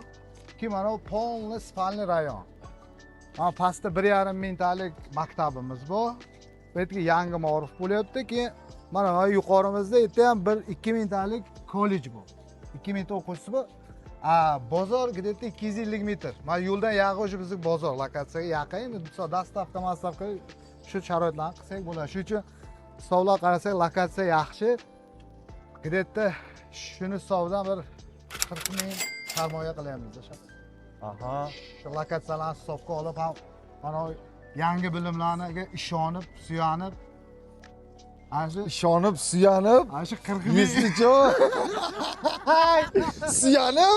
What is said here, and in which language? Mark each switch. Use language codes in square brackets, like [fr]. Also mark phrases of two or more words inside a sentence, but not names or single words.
[uz] Ki mana bu [ru] полный спальный район. [uz] Mana pastda 1,5 mingtalik maktabimiz bor. Bu yerga yangi ma'ruf bo'lyapti ki mana yuqorimizda yerda ham 1-2 mingtalik kollej bor. 2 mingta o'quvchisi bor. Bozor где-то 250 metr. Mana yo'ldan yaqin o'sha bizning bozor lokatsiyaga yaqin. Endi dastavka shu sharoitlarni qilsak bo'ladi. Shuning uchun hisoblar qarasak lokatsiya yaxshi. Где-то shuni hisobidan bir 40 ming sarmoya qilyapmiz o'sha. Aha. Shu lokatsiyalarni hisobga olib ham mana yangi bilimlarga ishonib, suyanib suyanib, ana shu 40 ming Yeslicho. Suyanib,